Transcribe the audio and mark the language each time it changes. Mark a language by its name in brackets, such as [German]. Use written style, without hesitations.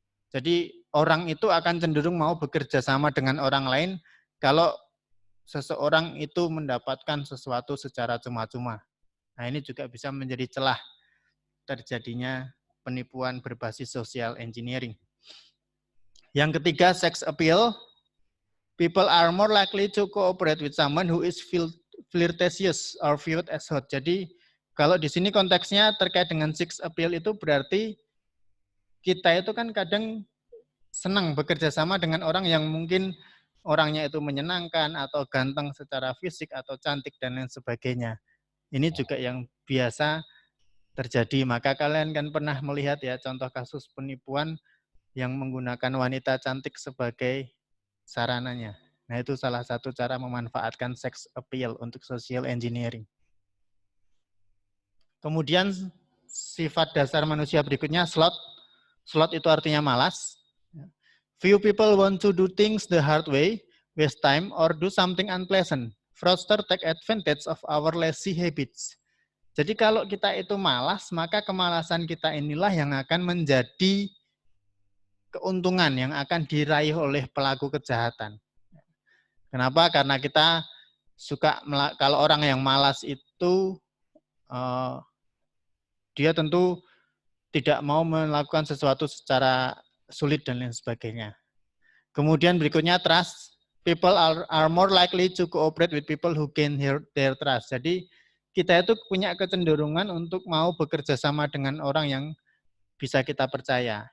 [Indonesian] Jadi orang itu akan cenderung mau bekerja sama dengan orang lain kalau seseorang itu mendapatkan sesuatu secara cuma-cuma. Nah, ini juga bisa menjadi celah terjadinya penipuan berbasis social engineering. Yang ketiga, sex appeal. [English] People are more likely to cooperate with someone who is flirtatious or viewed as hot. [Indonesian] Jadi kalau di sini konteksnya terkait dengan sex appeal itu berarti kita itu kan kadang senang bekerja sama dengan orang yang mungkin orangnya itu menyenangkan atau ganteng secara fisik atau cantik dan lain sebagainya. Ini juga yang biasa terjadi. Maka kalian kan pernah melihat ya contoh kasus penipuan yang menggunakan wanita cantik sebagai sarananya. Nah, itu salah satu cara memanfaatkan sex appeal untuk social engineering. Kemudian sifat dasar manusia berikutnya sloth. Sloth itu artinya malas. [English] Few people want to do things the hard way, waste time, or do something unpleasant. Fraudster take advantage of our lazy habits. [Indonesian] Jadi kalau kita itu malas, maka kemalasan kita inilah yang akan menjadi keuntungan yang akan diraih oleh pelaku kejahatan. Kenapa? Karena kita suka, kalau orang yang malas itu, dia tentu tidak mau melakukan sesuatu secara sulit dan lain sebagainya. Kemudian berikutnya trust. [English] People are more likely to cooperate with people who gain their trust. [Indonesian] Jadi kita itu punya kecenderungan untuk mau bekerja sama dengan orang yang bisa kita percaya.